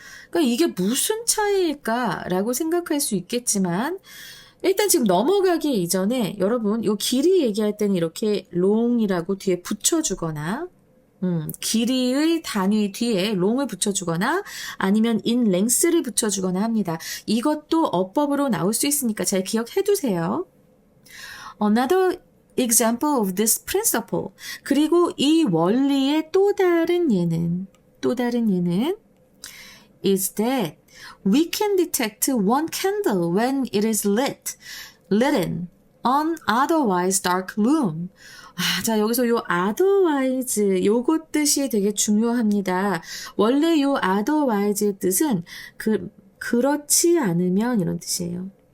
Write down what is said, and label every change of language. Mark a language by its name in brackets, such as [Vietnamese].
[Korean] 그러니까 이게 무슨 차이일까라고 생각할 수 있겠지만 일단 지금 넘어가기 이전에 여러분 이 길이 얘기할 때는 이렇게 long이라고 뒤에 붙여주거나 길이의 단위 뒤에 long을 붙여주거나 아니면 in length를 붙여주거나 합니다. 이것도 어법으로 나올 수 있으니까 잘 기억해 두세요. [English] Another example of this principle. [Korean] 그리고 이 원리의 또 다른 예는 [English] is that we can detect one candle when it is lit. an otherwise dark room. [Korean] 자, 여기서 요 otherwise 요거 뜻이 되게 중요합니다. 원래 요 otherwise의 뜻은 그렇지 않으면 이런 뜻이에요.